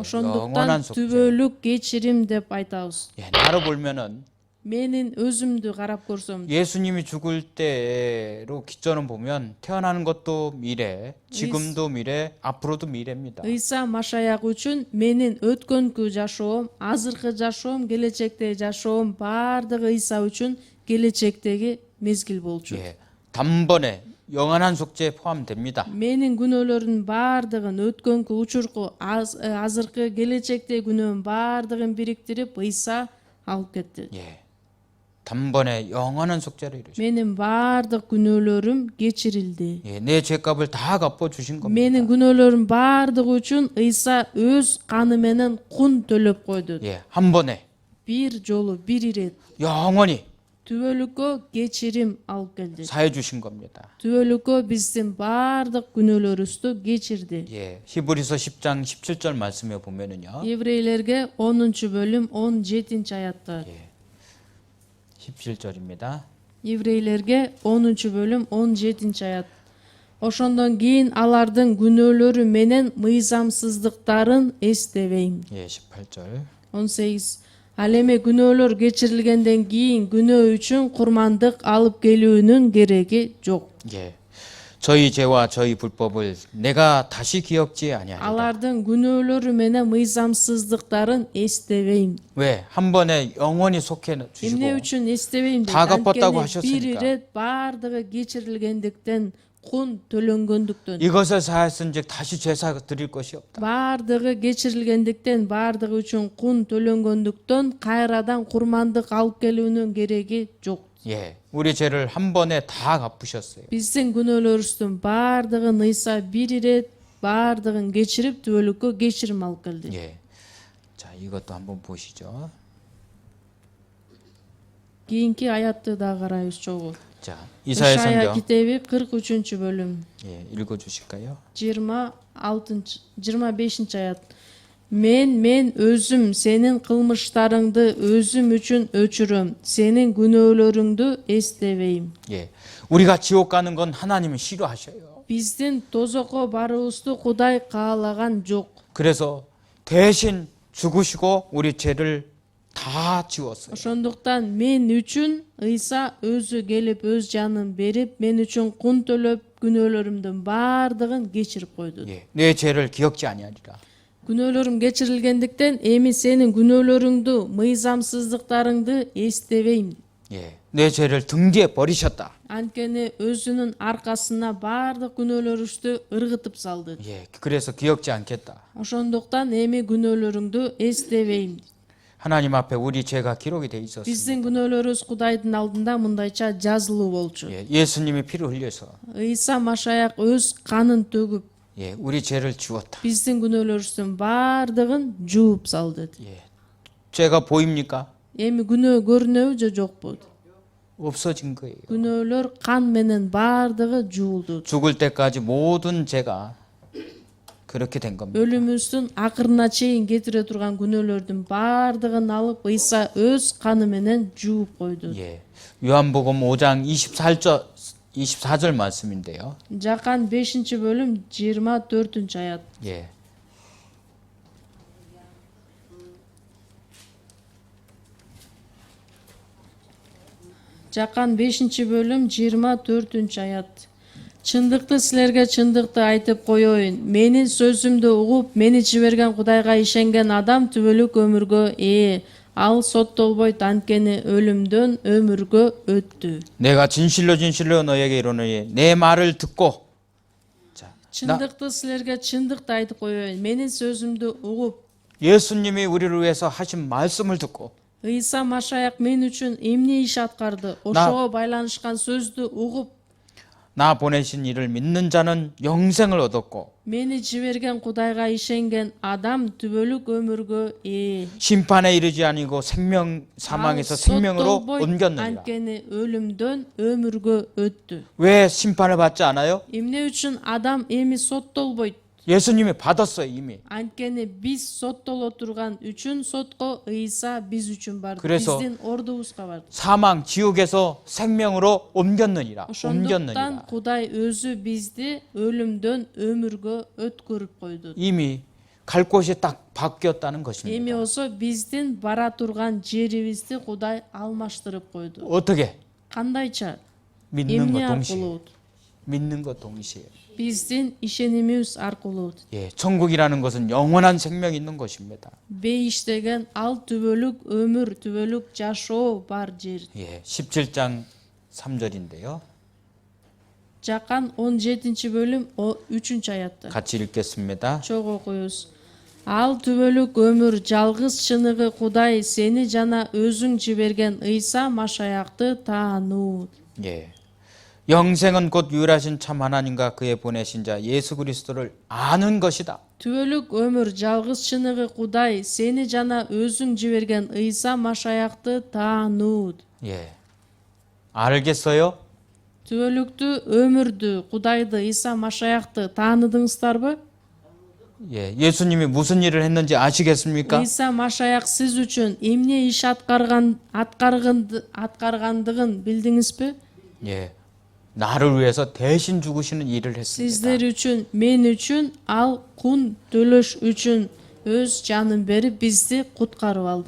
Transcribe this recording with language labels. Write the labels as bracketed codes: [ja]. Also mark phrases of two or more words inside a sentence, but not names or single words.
[ky] ошондуктан [ko] 영원한 속죄. [ky] түбөлүк кечирим деп айтабыз. [ko] 예, 나를 보면은 [ky] Менин өзүмдү карап көрсөм, [ko] 예수님이 죽을 때로 기점을 보면 태어나는 것도 미래, 지금도 미래, 앞으로도 미래입니다. [ky] Ыйса Машаяк үчүн менин өткөнкү жашоом, азыркы жашоом, келечектеги жашоом баардыгы Ыйса үчүн келечектеги мезгил болчу. [ko] 예, 단번에 영원한 속죄에 포함됩니다. [ky] Менин күнөөлөрүмдүн баардыгын, өткөнкү, учурку, азыркы, келечектеги күнөөм баардыгын бириктирип Ыйса алып кетти. [ko] 예, 단번에 영원한 속죄를 이루셨습니다. [ky] Менин баардык күнөөлөрүм кечирилди. [ko] 예, 내 죄값을 다 갚아 주신 겁니다. [ky] Менин күнөөлөрүм баардыгы үчүн Ыйса өз каны менен кун төлөп койду. [ko] 예, 한 번에 [ky] Бир жолу, бир ирет [ko] 영원히 [ky] түбөлүккө кечирим алып келди. [ko] 사해 주신 겁니다. [ky] түбөлүккө биздин баардык күнөөлөрүбүздү кечирди. [ko] 예, 히브리서 10장 17절 말씀에 보면은요. [ky] Еврейлерге 10-бөлүм 17-аятта. [ko] 17절입니다. [ky] Еврейлерге 10-бөлүм 17-аят. Ошондон кийин алардын күнөөлөрү менен мыйзамсыздыктарын эстебейм. [ko] 예, 18절. 18. [ky] Ал эми күнөөлөр кечирилгенден кийин күнөө үчүн курмандык алып келүүнүн кереги жок. [ko] 예. 저희 죄와 저희 불법을 내가 다시 기억지 아니하리라. [ky] Алардын күнөөлөрү менен мыйзамсыздыктарын эстебейм. [ko] 왜? 한 번에 영원히 속해 주시고 [ky] Эмне үчүн эстебейм [ko] 다 [ky] деп [ko] 갚았다고 [ky] бир [ko] 하셨으니까. [ky] ирет баардыгы кечирилгендиктен, кун төлөнгөндүктөн, [ko] 이것을 사했은즉 다시 제사 드릴 것이 없다. [ky] баардыгы кечирилгендиктен, баардыгы үчүн кун төлөнгөндүктөн кайрадан курмандык алып келүүнүн кереги жок. [ko] 예. 우리 죄를 한 번에 다 갚으셨어요. [ky] Биздин күнөөлөрүбүздүн баардыгын Ыйса бир ирет баардыгын кечирип түбөлүккө кечирим алып келди. [ko] 예. 자, 이것도 한번 보시죠. [ky] кийинки аятты да карайбыз чогуу. [ko] 자, 이사야 [ky] ышая [ko] 성경 [ky] китеби 43-бөлүм [ko] 예, 읽어 주실까요? [ky] 25 аят. Мен өзүм сенин кылмыштарыңды өзүм үчүн өчүрөм. Сенин күнөөлөрүңдү эстебейм. [ko] 예. 우리가 지옥 가는 건 하나님이 싫어하셔요. [ky] Биздин тозокко барыбызды Кудай каалаган жок. [ko] 그래서 대신 죽으시고 우리 죄를 다 지웠어요. [ky] Ошондуктан мен үчүн Ыйса өзү келип өз жанын берип, мен үчүн кун төлөп, күнөөлөрүмдүн баардыгын кечирип койду. [ko] 예. 내 죄를 기억지 아니하리라. [ky] Күнөөлөрүм кечирилгендиктен эми сенин күнөөлөрүңдү, мыйзамсыздыктарыңды эстебейм. [ko] 예. 내 죄를 등 뒤에 버리셨다. [ky] Анткени өзүнүн аркасына баардык күнөөлөрүбүздү ыргытып салды. [ko] 예. 그래서 기억지 않겠다. [ky] Ошондуктан эми күнөөлөрүңдү эстебейм. [ko] 하나님 앞에 우리 죄가 기록이 돼 있었습니다. [ky] Биздин күнөөлөрүбүз Кудайдын алдында мындайча жазылуу болчу. [ko] 예. 예수님이 피를 흘려서 [ky] Ыйса Машаяк өз канын төгүп, [ko] 예. 우리 죄를 지웠다. [ky] биздин күнөөлөрүбүздүн баардыгын жууп салды. [ko] 예. 죄가 보입니까? [ky] Эми күнөө көрүнөбү же жокпу? [ko] 없어진 거예요. [ky] Күнөөлөр кан менен баардыгы жуулду. [ko] 죽을 때까지 모든 죄가 그렇게 된 겁니다. [ky] Өлүмүбүздүн акырына чейин кетире турган күнөөлөрдүн баардыгын алып Ыйса өз каны менен жууп койду. [ko] 예. 요한복음 5장 24절 말씀인데요. [ky] Жакан 5-бөлүм 24-аят. [ko] 예. [ky] Жакан 5-бөлүм 24-аят. Чындыкты силерге чындыкты айтып коеюн. Менин сөзүмдү угуп, мени жиберген Кудайга ишенген адам түбөлүк өмүргө ээ. Ал соттолбойт, анткени өлүмдөн өмүргө өттү. [ko] 내가 진실로 너에게 이르노니 내 말을 듣고 자, [ky] Чындыкты силерге чындыкты айтып коеюн. Менин сөзүмдү угуп, [ko] 예수님이 우리를 위해서 하신 말씀을 듣고 [ky] Ыйса Машаяк мен үчүн эмне иш аткарды? Ошого байланышкан сөздү угуп, [ko] 나 보내신 이를 믿는 자는 영생을 얻었고 [ky] мени жиберген Кудайга ишенген адам түбөлүк өмүргө ээ. [ko] 심판에 이르지 아니고 사망에서 생명으로 옮겼느니라. [ky] 안ткени өлүмдөн өмүргө өттү. [ko] 왜 심판을 받지 않아요? [ky] Эмне үчүн адам эми соттолбойт? [ko] 예수님이 받았어요 이미. [ky] Анткени биз соттоло турган үчүн сотко Ыйса биз үчүн барды. [ko] 그래서 [ky] Биздин ордубузга барды. [ko] 사망 지옥에서 생명으로 옮겼느니라. [ky] Ошондуктан Кудай өзү бизди өлүмдөн өмүргө өткөрүп койду. [ko] 이미 갈 곳이 딱 바뀌었다는 [ky] Эми [ko] 것입니다. [ky] болсо биздин бара турган жерибизди Кудай алмаштырып койду. [ko] 어떻게? [ky] Кандайча? [ko] 믿는 것 [ky] Эмне [ko] 동시에. [ky] аркылуу? [ko] 믿는 것 동시에. [ky] Биздин ишенимибиз аркылуу. [ko] 예, 천국이라는 것은 영원한 생명이 있는 것입니다. [ky] Бейиш деген ал түбөлүк өмүр, түбөлүк жашоо бар жер. [ko] 예, 17장 3절인데요. [ky] Жакан 17-бөлүм 3-аятта. [ko] 같이 읽겠습니다. [ky] Чогуу окуйбуз. Ал түбөлүк өмүр, жалгыз чыныгы Кудай сени жана өзүң жиберген Ыйса Машаякты таануу. [ko] 예. 영생은 곧 유일하신 참 하나님과 그의 보내신 자 예수 그리스도를 아는 것이다. [ky] Түбөлүк өмүр, жалгыз чыныгы Кудай сени жана өзүң жиберген Ыйса Машаякты таануу. [ko] 예. 알겠어요? [ky] Түбөлүктү, өмүрдү, Кудайды, Ыйса Машаякты тааныдыңыздарбы? [ko] 예. 예수님이 무슨 일을 했는지 아시겠습니까? [ky] Ыйса Машаяк сиз үчүн эмне иш аткаргандыгын билдиңизби? [ko] 예. 나를 위해서 대신 죽으시는 일을 했습니다. [ky] Сиздер үчүн, мен үчүн ал кун төлөш үчүн өз жанын берип бизди куткарып алды.